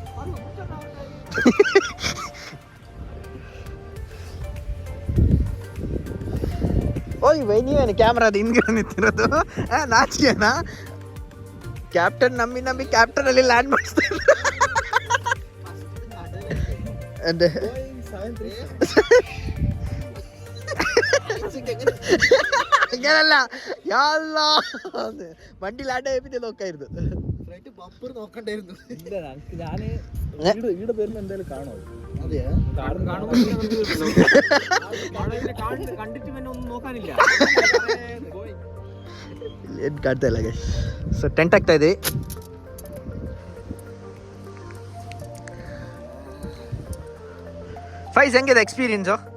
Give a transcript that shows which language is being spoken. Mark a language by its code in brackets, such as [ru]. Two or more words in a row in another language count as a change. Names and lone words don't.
[kn] ಓಯ್ ವೈ, ನೀವೇನು ಕ್ಯಾಮ್ರಾದ ಹಿಂದ್ಗಡೆ ನಿಂತಿರೋದು? ನಾಚಿಕೆನಾ? ಕ್ಯಾಪ್ಟನ್ ನಂಬಿ ಕ್ಯಾಪ್ಟನಲ್ಲಿ ಲ್ಯಾಂಡ್ ಮಾಡಿಸ್ತಾರೆ. [ml] ಅಂದೆ അങ്ങനല്ല, യാല്ല വണ്ടി ലാൻഡ് ആയപ്പോ നോക്കായിരുന്നു. നോക്കണ്ടായിരുന്നു. ഈടെ പേരിൽ എന്തായാലും കാണോ? കണ്ടിട്ട് പിന്നെ ഒന്നും നോക്കാനില്ല. [kn] ಏನು ಕಾಣ್ತಾ ಇಲ್ಲ ಗೈಸ್. [en] so tent [kn] ಆಗ್ತಾ ಇದೆ. ಫೈಸ್ ಹೆಂಗಿದೆ ಎಕ್ಸ್ಪೀರಿಯನ್ಸು?